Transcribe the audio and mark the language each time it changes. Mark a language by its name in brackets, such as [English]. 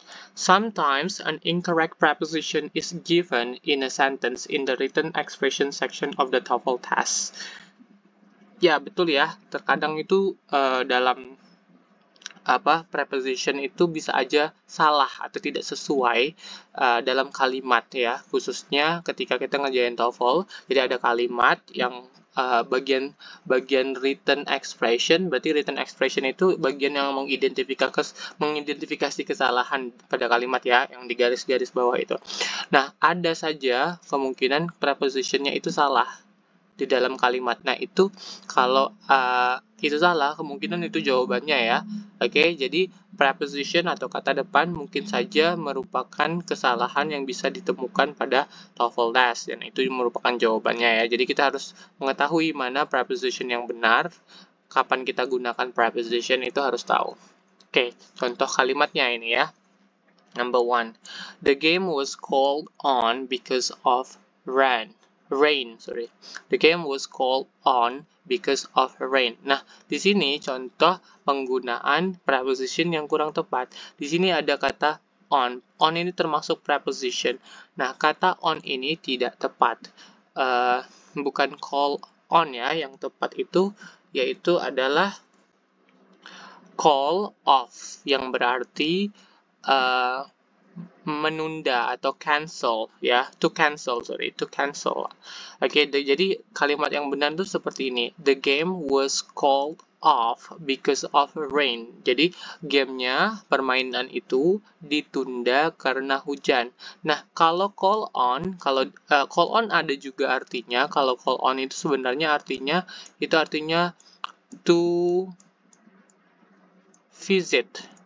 [English] Sometimes an incorrect preposition is given in a sentence in the written expression section of the TOEFL test. [Indonesian] Ya, betul ya. Terkadang itu dalam preposition itu bisa aja salah atau tidak sesuai dalam kalimat ya, khususnya ketika kita ngerjain TOEFL. Jadi ada kalimat yang bagian written expression, berarti written expression itu bagian yang mengidentifikasi kesalahan pada kalimat ya, yang di garis-garis bawah itu. Nah, ada saja kemungkinan prepositionnya itu salah di dalam kalimat. Nah, itu kalau itu salah, kemungkinan itu jawabannya ya. Oke, jadi preposition atau kata depan mungkin saja merupakan kesalahan yang bisa ditemukan pada TOEFL test, dan itu merupakan jawabannya ya. Jadi kita harus mengetahui mana preposition yang benar, kapan kita gunakan preposition itu harus tahu. Oke, contoh kalimatnya ini ya. [English] Number 1. The game was called on because of rain. The game was called on because of rain. [Indonesian] Nah, di sini contoh penggunaan preposition yang kurang tepat. Di sini ada kata on. On ini termasuk preposition. Nah, kata on ini tidak tepat. Bukan call on ya, yang tepat itu yaitu adalah call off, yang berarti menunda atau cancel ya, [English] to cancel. [Indonesian] Oke, jadi kalimat yang benar itu seperti ini. [English] The game was called off because of rain. [Indonesian] Jadi gamenya, permainan itu ditunda karena hujan. Nah, kalau call on ada juga artinya. Kalau call on itu sebenarnya artinya [English] to visit.